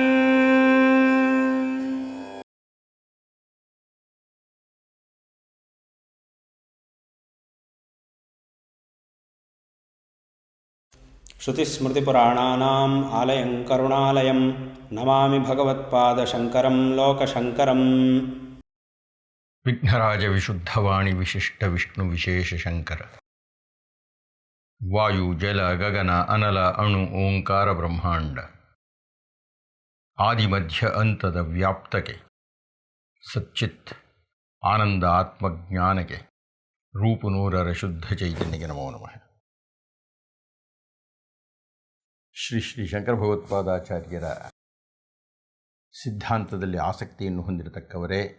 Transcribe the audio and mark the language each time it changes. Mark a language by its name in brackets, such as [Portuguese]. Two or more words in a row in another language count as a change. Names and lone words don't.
[Sanskrit] श्रुतिस्मृतिपुराणानाम् आलयं करुणालयं नमामि भगवत्पादशङ्करं लोकशङ्करम्। विघ्नराज विशुद्धवाणी विशिष्ट विष्णु विशेष शंकर। वायु जल गगन अनल अणु ओंकार ब्रह्मांड आदि मध्य अंतದ [Kannada] ವ್ಯಾಪ್ತಕ್ಕೆ ಸಚ್ಚಿತ್ ಆನಂದ ಆತ್ಮಜ್ಞಾನಕ್ಕೆ ರೂಪ ನೂರರ ಶುದ್ಧ ಚೈತನ್ಯಕ್ಕೆ ನಮೋ ನಮಃ. ಶ್ರೀ ಶ್ರೀ ಶಂಕರ ಭಗವತ್ಪಾದಾಚಾರ್ಯರ ಸಿದ್ಧಾಂತದಲ್ಲಿ ಆಸಕ್ತಿಯನ್ನು ಹೊಂದಿರತಕ್ಕವರೇ,